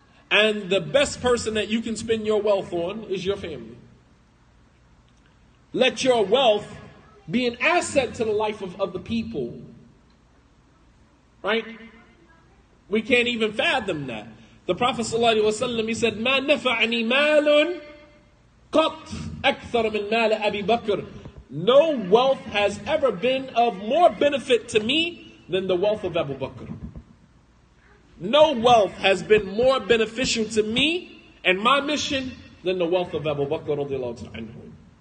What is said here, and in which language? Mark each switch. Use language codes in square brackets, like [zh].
[en] And the best person that you can spend your wealth on is your family. Let your wealth be an asset to the life of other people. Right? We can't even fathom that. The Prophet ﷺ, he said, [ar] مَا نَفَعَنِي مَالٌ قَطْ أَكْثَرَ مِنْ مَالِ أَبِي بَكْرٍ. [en] No wealth has ever been of more benefit to me than the wealth of Abu Bakr. No wealth has been more beneficial to me and my mission than the wealth of Abu Bakr radiallahu anhu.